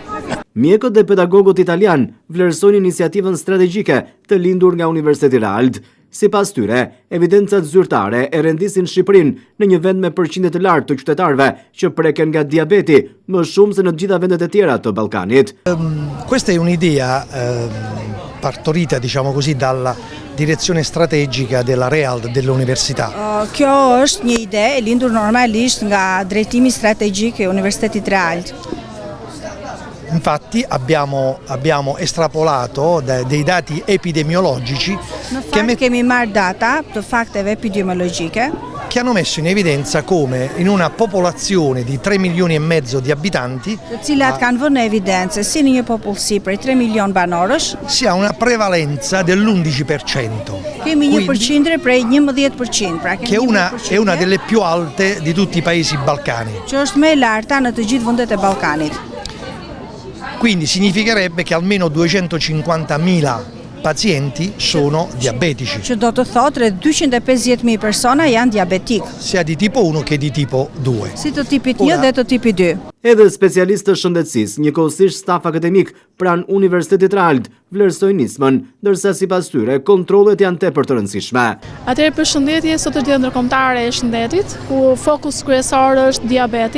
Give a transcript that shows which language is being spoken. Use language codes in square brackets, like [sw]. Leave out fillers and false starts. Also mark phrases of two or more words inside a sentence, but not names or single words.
[sq] Mjekët dhe pedagogët italian vlerësojnë iniciativën strategjike të lindur nga Universiteti Realt. Sipas tyre, evidencat zyrtare e rendisin Shqipërinë në një vend me përqindje të lartë të qytetarëve që preken nga diabeti, më shumë se në të gjitha vendet e tjera të Ballkanit. [it] Questa è un'idea partorita, diciamo così, dalla direzione strategica della Realt dell'università. [sq] Kjo është një ide e lindur normalisht nga drejtimi strategjik e Universitetit Realt. [it] Infatti abbiamo estrapolato dei dati epidemiologici [sq] kemi marrë data të fakteve epidemiologjike [it] che hanno messo in evidenza come in una popolazione di 3 milioni e mezzo di abitanti, [sq] të cilat kanë vënë në evidencë si në një popullsi prej 3 milion banorësh, [it] si ha una prevalenza dell'11%. [sq] Kemi një përqindje prej 11%, pra [it] che è una delle più alte di tutti i paesi balcani. [sq] Që është më e larta në të gjithë vendet e Ballkanit. [it] Quindi significherebbe che almeno 250.000 pazienti sono diabetici. [sq] Që do të thotë rreth 250.000 persona janë diabetik. [it] Sia di tipo 1 che di tipo 2. [sq] Si të tipit 1 dhe të tipit 2. Edhe specialistë të shëndetësisë, njëkohësisht staf akademik pranë Universitetit Realt vlerësojnë nismën, ndërsa sipas tyre kontrollet janë tepër të rëndësishme. Atëherë përshëndetje, sot është ditë ndërkombëtare e shëndetit, ku fokus kryesor është diabeti.